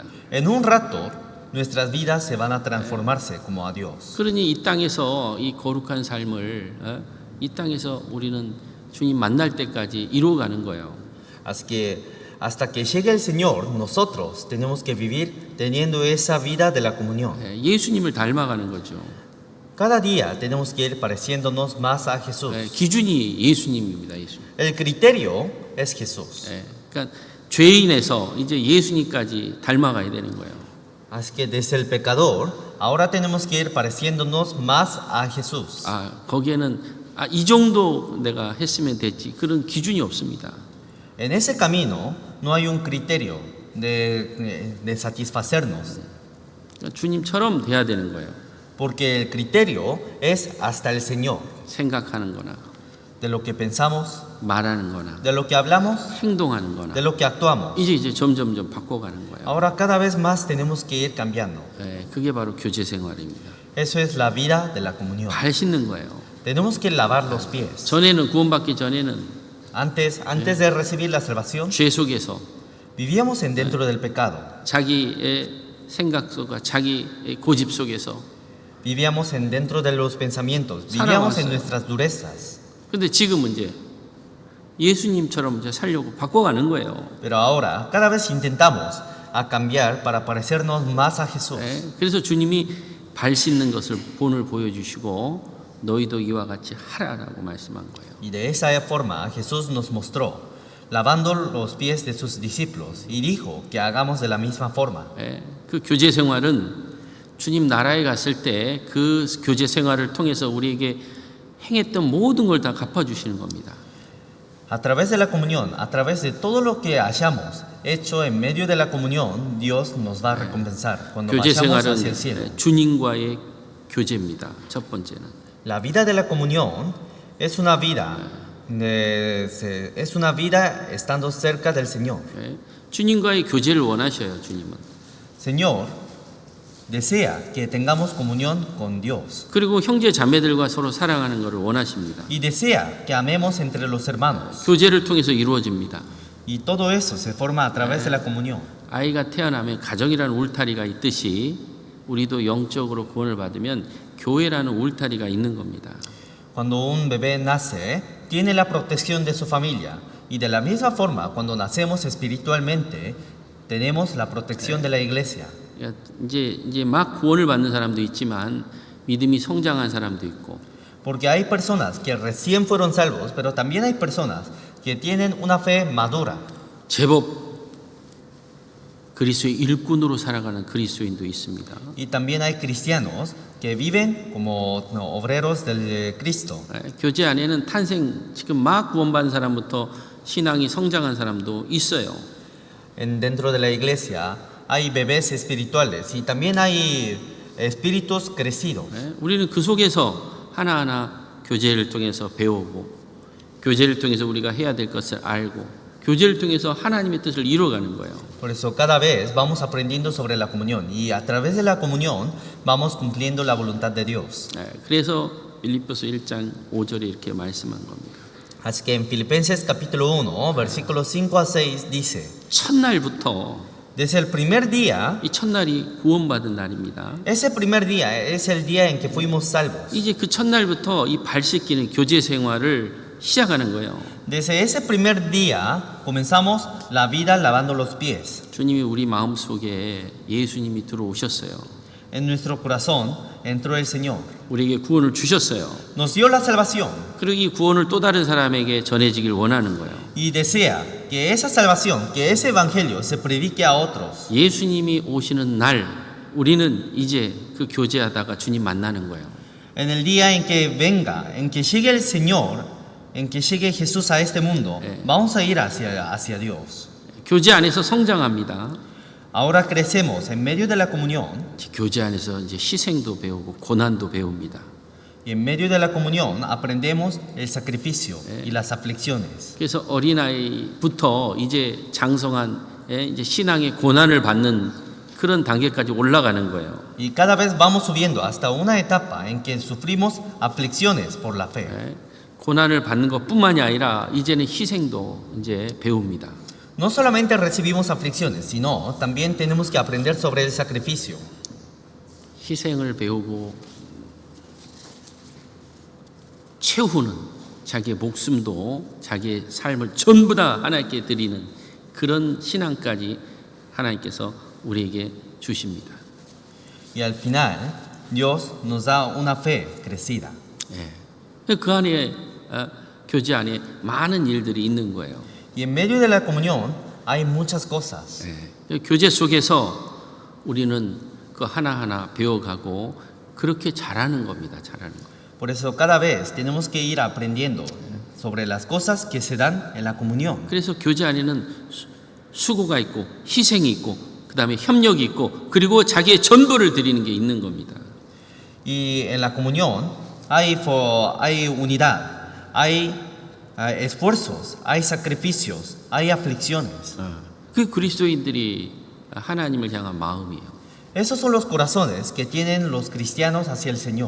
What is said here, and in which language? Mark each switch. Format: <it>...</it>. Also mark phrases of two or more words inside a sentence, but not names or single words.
<es>En un rato, nuestras vidas se van a transformarse como a Dios.</es> <ko>그러니 이 땅에서 이 거룩한 삶을 이 땅에서 우리는 주님 만날 때까지 이루어가는 거예요.</ko> <es>Así que hasta que llegue el Señor, nosotros tenemos que vivir teniendo esa vida de la comunión.</es> <ko>예수님을 닮아가는 거죠.</ko> <es>Cada día tenemos que ir pareciéndonos más a Jesús.</es> <ko>기준이 예수님입니다. 예수님.</ko> <es>El criterio es Jesús.</es> <ko>그러니까 죄인에서 이제 예수님까지 닮아가야 되는 거예요.</ko> <es>Así que desde el pecador, ahora tenemos que ir pareciéndonos más a Jesús.</es> <ko>거기에는 이 정도 내가 했으면 됐지 그런 기준이 없습니다.</ko> <es>En ese camino no hay un criterio de satisfacernos,</es> <ko>그러니까 주님처럼 돼야 되는 거예요.</ko> <es>porque el criterio es hasta el Señor,</es> <ko>생각하는 거나</ko> <es>de lo que pensamos,</es> <ko>말하는 거나</ko> <es>de lo que hablamos,</es> <ko>행동하는 거나</ko> <es>de lo que actuamos.</es> <ko>이제 점점점 바꿔가는 거예요.</ko> <es>Ahora cada vez más tenemos que ir cambiando.</es> <ko>그게 바로 교제 생활입니다.</ko> <es>Eso es la vida de la comunión.</es> <ko>발 씻는 거예요.</ko> <es>Tenemos que lavar los pies.</es> <ko>전에는 구원받기 전에는</ko> <es>Antes de recibir la salvación,</es> <ko>죄 속에서</ko> <es>vivíamos dentro del pecado.</es> <ko>자기의 생각 속과 자기의 고집 속에서.</ko> <es>Vivíamos dentro de los pensamientos. Vivíamos en nuestras durezas.</es> <ko>근데 지금은 이제 예수님처럼 이제 살려고 바꿔가는 거예요.</ko> <es>Pero ahora, cada vez intentamos a cambiar para parecernos más a Jesús.</es> <ko>그래서 주님이 발 씻는 것을 본을 보여주시고 너희도 이와 같이 하라라고 말씀한 거예요.</ko> <es>Y de esa forma Jesús nos mostró, lavando los pies de sus discípulos, y dijo que hagamos de la misma forma.</es> <ko>그 교제 생활은 주님 나라에 갔을 때 그 교제 생활을 통해서 우리에게 행했던 모든 걸 다 갚아주시는 겁니다.</ko> <es>A través de la comunión, a través de todo lo que hayamos hecho en medio de la comunión, Dios nos va a recompensar cuando</es> <ko>교제</ko> <es>vayamos hacia el</es> <ko>생활은</ko> <es>cielo.</es> <ko>주님과의 교제입니다. 첫 번째는.</ko> <es>La vida de la comunión es una vida, estando cerca del Señor.</es> <ko>주님과의 교제를 원하셔요. 주님은.</ko> <es>Señor desea que tengamos comunión con Dios.</es> <ko>그리고 형제 자매들과 서로 사랑하는 것을 원하십니다.</ko> <es>Y desea que amemos entre los hermanos.</es> <ko>교제를 통해서 이루어집니다.</ko> <es>Y todo eso se forma a través de la comunión.</es> <ko>아이가 태어나면 가정이라는 울타리가 있듯이 우리도 영적으로 구원을 받으면 교회라는 울타리가 있는 겁니다.</ko> <es>Cuando un bebé nace, tiene la protección de su familia. Y de la misma forma, cuando nacemos espiritualmente, tenemos la protección de la iglesia.</es> <ko>이제 막 구원을 받는 사람도 있지만 믿음이 성장한 사람도 있고.</ko> <es>Porque hay personas que recién fueron salvos, pero también hay personas que tienen una fe madura.</es> <ko>제법 그리스도의 일꾼으로 살아가는 그리스도인도 있습니다.</ko> <es>Y también hay cristianos que viven como obreros del Cristo.</es> <ko>교제 안에는 탄생 지금 막 구원받은 사람부터 신앙이 성장한 사람도 있어요.</ko> <es>Dentro de la iglesia hay bebés espirituales y también hay espíritus crecidos.</es> <ko>우리는 그 속에서 하나하나 교제를 통해서 배우고 교제를 통해서 우리가 해야 될 것을 알고 교제를 통해서 하나님의 뜻을 이루어가는 거예요.</ko> <es>Por eso cada vez vamos aprendiendo sobre la comunión y a través de la comunión vamos cumpliendo la voluntad de Dios.</es> <ko>그래서 빌립보서 1장 5절에 이렇게 말씀한 겁니다.</ko> <es>Así que en Filipenses capítulo 1, versículos 5 a 6 dice:</es> <ko>첫날부터</ko> <es>Desde el primer día,</es> <ko>이 첫날이 구원받은 날입니다.</ko> <es>ese primer día es el día en que fuimos salvos.</es> <ko>이제 그 첫날부터 이 발 씻기는 교제 생활을 시작하는 거예요.</ko> <es>Desde ese primer día comenzamos la vida lavando los pies.</es> <ko>주님이 우리 마음속에 예수님이 들어오셨어요.</ko> <es>En nuestro corazón entró el Señor.</es> <ko>우리에게 구원을 주셨어요.</ko> <es>Nos dio la salvación</es> <ko>그리고 이 구원을 또 다른 사람에게 전해지길 원하는 거예요.</ko> <es>y desea que esa salvación, que ese evangelio se predique a otros.</es> <ko>예수님이 오시는 날 우리는 이제 그 교제하다가 주님 만나는 거예요.</ko> <es>En el día en que venga, en que llegue el Señor, en que llegue Jesús a este mundo, vamos a ir hacia Dios.</es> <ko>교제 안에서 성장합니다.</ko> <es>Ahora crecemos en medio de la comunión</es> <ko>교제 안에서 이제 희생도 배우고 고난도 배웁니다.</ko> <es>y en medio de la comunión aprendemos el sacrificio y las aflicciones.</es> <ko>그래서 어린아이부터 이제 장성한 이제 신앙의 고난을 받는 그런 단계까지 올라가는 거예요.</ko> <es>Y cada vez vamos subiendo hasta una etapa en que sufrimos aflicciones por la fe.</es> <ko>고난을 받는 것뿐만이 아니라 이제는 희생도 이제 배웁니다.</ko> <es>No solamente recibimos aflicciones, sino también tenemos que aprender sobre el sacrificio.</es> <ko>희생을 배우고 최후는 자기의 목숨도 자기의 삶을 전부 다 하나님께 드리는 그런 신앙까지 하나님께서 우리에게 주십니다.</ko> <es>Y al final, Dios nos da una fe crecida.</es> <ko>그 안에 교제 안에 많은 일들이 있는 거예요.</ko> <es>Y en medio de la comunión hay muchas cosas.</es> <ko>교제 속에서 우리는 그 하나하나 배워가고 그렇게 잘하는 겁니다. 잘하는 거.</ko> <es>Por eso cada vez tenemos que ir aprendiendo sobre las cosas que se dan en la comunión.</es> <ko>그래서 교제 안에는 수고가 있고 희생이 있고 그다음에 협력이 있고 그리고 자기의 전부를 드리는 게 있는 겁니다.</ko> <es>Y en la comunión hay unidad, hay esfuerzos, hay sacrificios, hay aflicciones.</es> <ko>그 그리스도인들이 하나님을 향한 마음이에요.</ko> <es>Esos son los corazones que tienen los cristianos hacia el Señor.</es>